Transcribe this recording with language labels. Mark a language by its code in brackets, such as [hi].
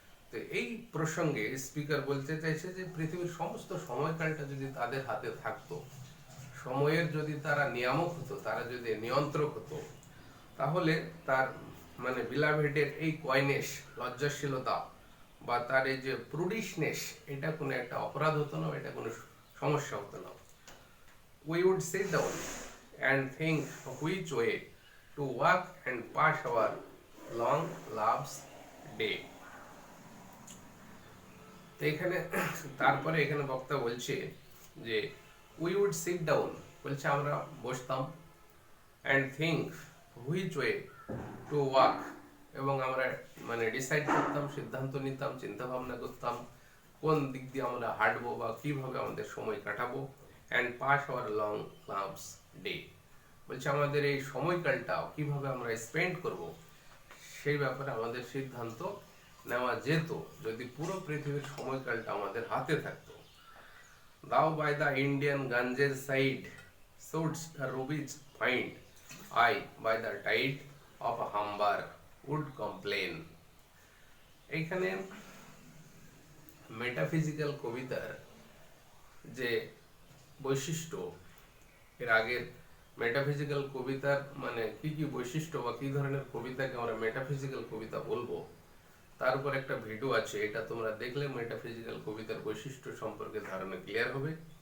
[bn] তো এই প্রসঙ্গে স্পিকার বলতে চাইছে যে পৃথিবীর সমস্ত সময়কালটা যদি তাদের হাতে থাকতো, সময়ের যদি তারা নিয়ামক হতো, তারা যদি নিয়ন্ত্রক হতো, তাহলে তার মানে বিলাভেডের এই কয়নেশ, লজ্জাশীলতা, বা তার এই যে প্রুডিশনেস, এটা কোনো একটা অপরাধ হতো না, এটা কোনো সমস্যা হতো না। [en] We would sit down and think which way to walk and pass our long loves day. [bn] তো এখানে তারপরে এখানে বক্তা বলছে যে [en] we would sit down, [bn] বলছে আমরা বসতাম, [en] and think which way to walk, [bn] এবং আমরা মানে ডিসাইড করতাম, সিদ্ধান্ত নিতাম, চিন্তা ভাবনা করতাম কোন দিক দিয়ে আমরা হাঁটবো বা কিভাবে আমাদের সময় কাটাবো, [en] and pass our long loves day, [bn] বলছে আমাদের এই সময়কালটা কিভাবে আমরা স্পেন্ড করব, সেই ব্যাপারে আমাদের সিদ্ধান্ত নেওয়া যেত যদি পুরো পৃথিবীর সময়কালটা আমাদের হাতে থাকতো। [en] Thou by the Indian Ganges side shouldst rubies find, I by the tide of Hambar would complain. [bn] এইখানে মেটাফিজিক্যাল কবিতার যে বৈশিষ্ট্য, এর আগের মেটাফিজিক্যাল কবিতার মানে কি কি বৈশিষ্ট্য বা কি ধরনের কবিতাকে আমরা মেটাফিজিক্যাল কবিতা বলবো, তার উপর একটা ভিডিও আছে, এটা তোমরা দেখলে মেটাফিজিক্যাল কবিতার বৈশিষ্ট্য সম্পর্কে ধারণা ক্লিয়ার হবে।